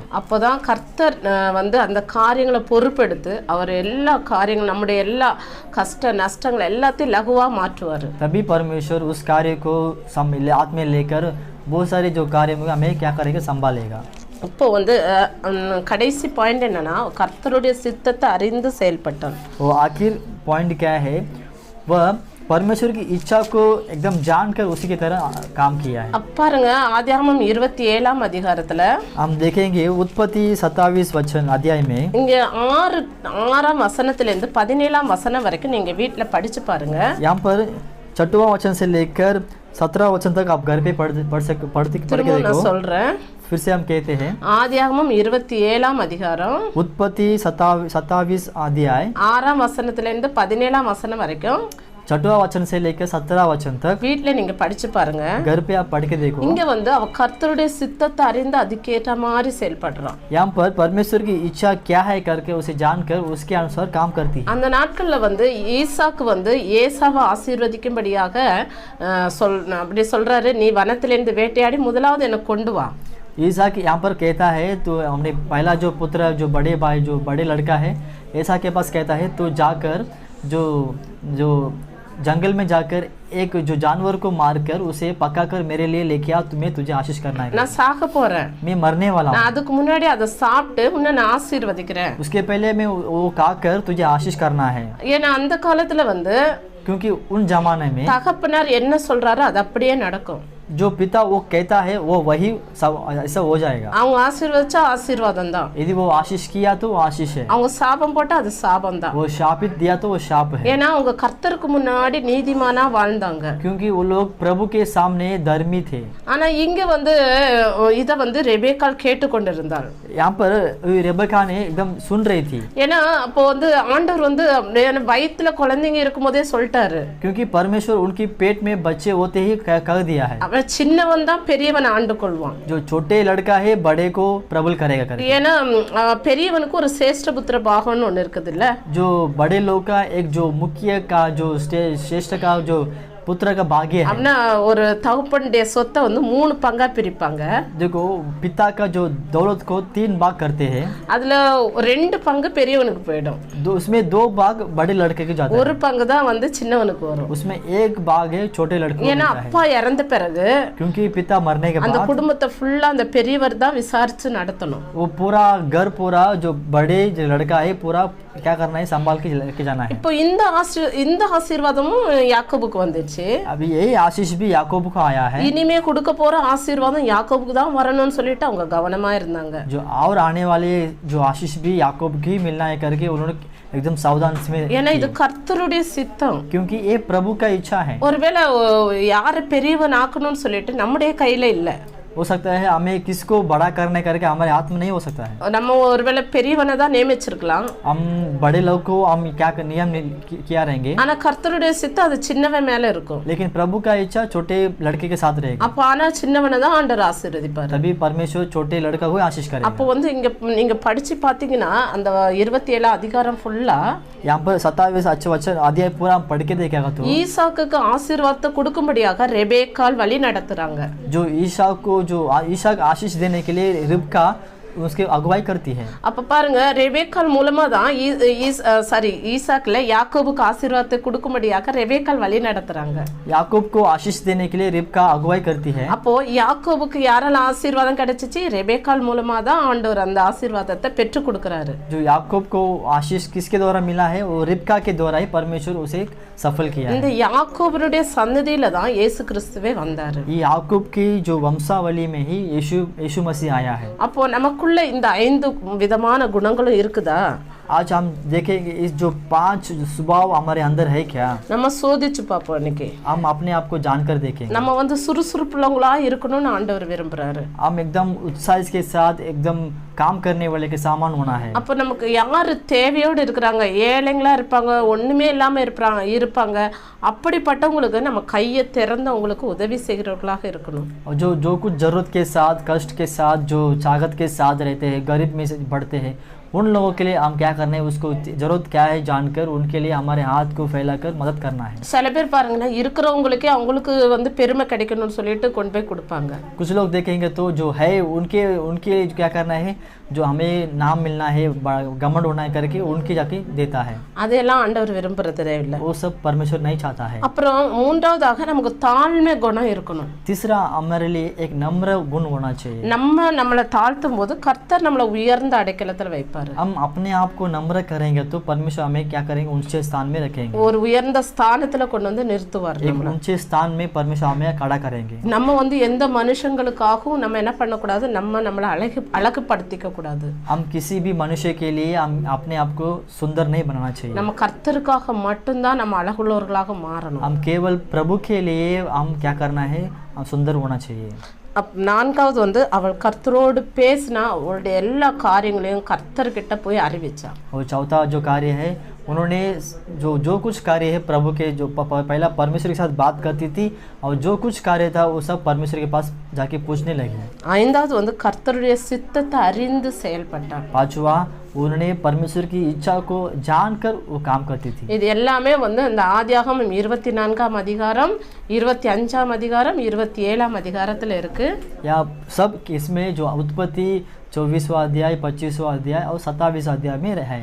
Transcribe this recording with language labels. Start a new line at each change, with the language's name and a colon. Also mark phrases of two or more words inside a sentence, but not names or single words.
Tamil: அப்போதான் கர்த்தர் வந்து அந்த காரியங்களை பொறுப்பெடுத்து அவர் எல்லா காரியங்களும் நம்முடைய எல்லா கஷ்ட நஷ்டங்கள் எல்லாத்தையும் லகுவா மாற்றுவார்.
Hindi: तभी परमेश्वर उस कार्य को हाथ में लेकर बहुत सारे जो कार्य में हमें क्या करेगा, संभालेगा।
Tamil: இப்போ வந்து கடைசி பாயிண்ட் என்னன்னா கர்த்தருடைய சித்தத்தை அறிந்து செயல்பட்டான்.
Hindi: वो आखिर पॉइंट क्या है, वह परमेश्वर की इच्छा को एकदम जानकर उसी की तरह काम किया है।
Tamil: பாருங்க ஆதியாகமம் 27ஆம் அதிகாரத்துல
Hindi: हम देखेंगे उत्पत्ति 27 वचन अध्याय में,
Tamil: இங்க 6ஆம் வசனத்துல இருந்து 17ஆம் வசனம் வரைக்கும் நீங்க வீட்ல படிச்சு பாருங்க.
Hindi: यहाँ पर 6वां वचन से लेकर 17 वचन तक आप घर पे पढ़ के देखो।
Tamil: சொல்றேன்,
Hindi: फिर से हम कहते हैं
Tamil: ஆதியாகமம் 27ஆம் அதிகாரம்
Hindi: उत्पत्ति 27 अध्याय
Tamil: 6ஆம் வசனத்துல இருந்து 17ஆம் வசனம் வரைக்கும்
Hindi: 6वां वचन से लेकर 17 वचन तक
Tamil: வீட்ல நீங்க படிச்சு பாருங்க.
Hindi: घर पे आप पढ़ के देखो।
Tamil: இங்க வந்து அவ கர்த்தருடைய சித்தத்தை அறிந்து அதுக்கேற்ற மாதிரி செயல்படுறான்.
Hindi: यहाँ पर परमेश्वर की इच्छा क्या है करके उसे जानकर उसके अनुसार काम करती है।
Tamil: அந்த நாட்கள்ல வந்து ஈசாக்கு வந்து ஏசாவை ஆசீர்வதிக்கும்படியாக அப்படி சொல்றாரு, நீ வனத்திலிருந்து வேட்டையாடி முதலாவது எனக்கு கொண்டு வா.
Hindi: ईसाक यहाँ पर कहता है, तो हमने पहला जो पुत्र, जो बड़े भाई, जो बड़े लड़का है, ईसा के पास कहता है तो जाकर जो जंगल में जाकर एक जो जानवर को मारकर उसे पकाकर मेरे लिए लेके आ, तुम्हें तुझे आशीष करना है।
Tamil: நான் சாக போறேன்,
Hindi: मैं मरने वाला हूँ,
Tamil: நான் அதுக்கு முன்னாடி அதை சாப்பிட்டு உன்னை நான் ஆசீர்வதிக்கிறேன்.
Hindi: उसके पहले मैं वो खाकर तुझे आशीष करना है।
Tamil: ஏன்னா அந்த காலத்துல வந்து
Hindi: क्योंकि उन जमाने में
Tamil: தகப்பனார் என்ன சொல்றாரோ அது அப்படியே நடக்கும்.
Hindi: जो पिता वो कहता है वो वही सब ऐसा हो जाएगा।
Tamil: அவங்க ஆசீர்வதிச்சா ஆசீர்வாதம் தான்,
Hindi: यदि वो आशीष किया तो वो आशीष है,
Tamil: அவங்க சாபம் போட்டா அது சாபம் தான்.
Hindi: वो शापित दिया तो वो शाप है।
Tamil: ஏன்னா அவங்க கர்த்தருக்கு முன்னாடி நீதிமானா வாழ்ந்தாங்க,
Hindi: क्योंकि वो लोग प्रभु के सामने धर्मी थे।
Tamil: ஆனா இங்க வந்து இத வந்து ரெபேக்காள் கேட்டுக்கொண்டிருந்தாள்.
Hindi: यहाँ पर रेबेका ने एकदम सुन रही थी,
Tamil: ஏன்னா அப்போ வந்து ஆண்டவர் வந்து வயித்துல குழந்தைங்க இருக்கும்போதே சொல்லிட்டாரு,
Hindi: क्योंकि परमेश्वर उनकी पेट में बच्चे होते ही कह दिया है,
Tamil: அவன் சின்னவன் தான் பெரியவன் ஆண்டு கொள்வான்,
Hindi: जो छोटे लड़का है बड़े को प्रबल करेगा करके।
Tamil: ஏன்னா பெரியவனுக்கு ஒரு சேஷ்ட புத்திர பாகம்னு ஒண்ணு இருக்குது இல்ல,
Hindi: जो बड़े लोग का एक जो मुख्य का जो श्रेष्ठ का जो पुत्र का भाग्य है।
Tamil: அப்படின்னா ஒரு தகப்பனுடைய சொத்தை வந்து 3 பங்கா பிரிப்பாங்க.
Hindi: देखो पिता का जो दौलत को 3 भाग करते हैं,
Tamil: அதுல 2 பங்கு பெரியவனுக்கு போயிடும்,
Hindi: उसमें 2 भाग बड़े लड़के के जाते हैं,
Tamil: ஒரு பங்கு தான் வந்து சின்னவனுக்கு வரும்.
Hindi: उसमें 1 भाग है छोटे लड़के को
Tamil: ஏன்னா
Hindi: मिलता है।
Tamil: அப்பா இறந்த பிறகு
Hindi: क्योंकि पिता मरने के
Tamil: அந்த
Hindi: बाद
Tamil: குடும்பத்தை ஃபுல்லா அந்த பெரியவர் தான் விசாரிச்சு நடத்தணும்.
Hindi: वो पूरा घर पूरा जो बड़े जो लड़का है पूरा क्या करना है, संभाल के लेके जाना है।
Tamil: இப்போ இந்த ஆசீர்வாதமும் யாக்கோபுக்கு வந்துச்சு.
Hindi: अभी यही आशीष भी याकूब को आया है।
Tamil: இனிமே கொடுக்க போற ஆசீர்வாதம் யாக்கோபுக்கு தான் வரணும்னு சொல்லிட்டு அவங்க கவனமா இருந்தாங்க.
Hindi: जो और आने वाले जो आशीष भी याकूब की मिलना है करके उन्होंने एकदम सावधान में,
Tamil: ஏன்னா இது கர்த்தருடைய சித்தம்.
Hindi: क्योंकि ये प्रभु का इच्छा है।
Tamil: ஒருவேளை யாரை பெரியவன் ஆக்கணும்னு சொல்லிட்டு நம்முடைய கையில இல்ல,
Hindi: हो सकता है हमें किसको बड़ा करने करके हमारे हाथ में नहीं हो सकता है।
Tamil: நம்ம ஒருவேளை பெரியவனை தான் நியமிச்சிருக்கலாம்,
Hindi: हम बड़े लोग को हम क्या नियम किया रहेंगे,
Tamil: ஆனா கர்த்தருடைய சித்தம் அது சின்னவன் மேல இருக்கும்.
Hindi: लेकिन प्रभु का इच्छा छोटे लड़के के साथ रहेगा।
Tamil: அப்ப ஆனா சின்னவனை தான் ஆண்டவர் ஆசீர்வதிப்பார்,
Hindi: तभी परमेश्वर छोटे लड़का को आशीष करेगा।
Tamil: அப்போ வந்து இங்க நீங்க படிச்சு பாத்தீங்கன்னா அந்த 27 அதிகாரம் ஃபுல்லா
Hindi: यहाँ पर 27 वचन अध्याय पूरा पढ़ के देखेगा तो
Tamil: ஈசாக்குக்கு ஆசீர்வாதத்தை கொடுக்கும்படியாக ரெபேக்காள் வழி நடத்துறாங்க.
Hindi: जो ईसा को जो ईसा आशीष देने के लिए रिबका उसकी अगुवाई करती है।
Tamil: அப்ப பாருங்க ரெபேக்காள் மூலமா தான் ஈசாக்குல யாக்கோபுக்கு ஆசீர்வாதத்தை கொடுக்கும்படியாக ரெபேக்காள் வழி நடத்துறாங்க.
Hindi: याकूब को आशीष देने के लिए रिबका अगुवाई करती है।
Tamil: அப்போ யாக்கோபுக்கு யாரால ஆசீர்வாதம் கிடைச்சிச்சு? ரெபேக்காள் மூலமா தான் ஆண்டவர் அந்த ஆசீர்வாதத்தை பெற்று கொடுக்கறாரு.
Hindi: जो याकूब को आशीष किसके द्वारा मिला है, वो रिबका के द्वारा ही परमेश्वर उसे सफल किया है।
Tamil: இந்த யாக்கோபுடைய சந்ததியில தான் இயேசு கிறிஸ்துவே வந்தாரு.
Hindi: ये याकूब की जो वंशावली में ही यीशु मसीह आया है।
Tamil: அப்போ நமக்குள்ள இந்த 5 விதமான குணங்களும் இருக்குதா?
Hindi: आज हम देखेंगे इस जो 5 स्वभाव हमारे अंदर है क्या,
Tamil: நம்ம சோதிச்சு பார்ப்போம். இன்னைக்கு
Hindi: हम अपने आप को जानकर देखेंगे।
Tamil: நம்ம வந்து சுறுசுறுப்புள்ளவங்களா இருக்கணும்னு ஆண்டவர் விரும்புறாரு.
Hindi: हम एकदम उत्साह के साथ एकदम काम करने वाले के सामान होना है।
Tamil: அப்ப நமக்கு யாரு தேவையோடு இருக்கிறாங்க, ஏழைங்களா இருப்பாங்க, ஒண்ணுமே இல்லாம இருப்பாங்க, அப்படிப்பட்டவங்களுக்கு நம்ம கையை திறந்து அவங்களுக்கு உதவி செய்கிறவர்களாக இருக்கணும்.
Hindi: जो कुछ जरूरत के साथ, कष्ट के साथ, जो चाहत के साथ रहते हैं, गरीब में से बढ़ते हैं, उन लोगों के लिए हम क्या करना है, उसको ज़रूरत क्या है जानकर उनके लिए हमारे हाथ को फैलाकर मदद करना है।
Tamil: சில பேர் பாருங்கன்னா இருக்கிறவங்களுக்கே அவங்களுக்கு வந்து பெருமை கிடைக்கணும்னு சொல்லிட்டு கொண்டு போய் கொடுப்பாங்க.
Hindi: कुछ लोग देखेंगे तो जो है उनके उनके क्या करना है, जो हमें नाम मिलना है, घमंड होना है करके उनके जाके देता है।
Tamil: அதெல்லாம் ஆண்டவர் விரும்புறதே இல்ல.
Hindi: वो सब परमेश्वर नहीं चाहता है।
Tamil: அப்புறம் மூன்றாவதாக நமக்கு தாழ்மை குணம் இருக்கணும்.
Hindi: तीसरा हमारे लिए एक नम्र गुण होना चाहिए।
Tamil: நம்மளை தாழ்த்தும் போது கர்த்தர் நம்மளை உயர்ந்த அடைக்கலத்துல வைப்பாரு.
Hindi: हम अपने आप को नम्र करेंगे तो परमेश्वर हमें क्या करेंगे, ऊंचे स्थान में रखेंगे।
Tamil: ஒரு உயர்ந்த ஸ்தானத்துல கொண்டு வந்து நிறுத்துவார்.
Hindi: एक ऊंचे स्थान में परमेश्वर हमें खड़ा करेंगे।
Tamil: நம்ம வந்து எந்த மனுஷங்களுக்காகவும் நம்ம என்ன பண்ணக்கூடாது, நம்மளை அழகுபடுத்திக்க கூடாது.
Hindi: हम किसी भी मनुष्य के लिए हम अपने आप को सुंदर नहीं बनाना चाहिए।
Tamil: நம்ம கர்த்தருக்காக மட்டும்தான் நம்ம அழகுள்ளவர்களாக மாறணும்.
Hindi: हम केवल प्रभु के लिए हम क्या करना है, हम सुंदर होना चाहिए।
Tamil: நான்காவது வந்து அவள் கர்த்தரோடு பேசினா அவளுடைய எல்லா காரியங்களையும் கர்த்தர்கிட்ட போய் அறிவிச்சா.
Hindi: और चौथा जो कार्य है, उन्होंने जो कुछ कार्य है प्रभु के, जो पहला परमेश्वर के साथ बात करती थी और जो कुछ कार्य था वो सब परमेश्वर के पास जाके पूछने लगी।
Tamil: ஐந்தாவது வந்து கர்த்தருடைய சித்தத்தை அறிந்து செயல்பட்டாள்.
Hindi: पांचवा, उन्होंने परमेश्वर की इच्छा को जानकर वो काम करती थी।
Tamil: இது எல்லாமே வந்து இந்த ஆதியாகமம் 24ஆம் அதிகாரம் 25ஆம் அதிகாரம் 27ஆம் அதிகாரத்துல இருக்கு.
Hindi: या सब इसमें जो उत्पत्ति 24वां अध्याय 25वां अध्याय और 27वां अध्याय में है।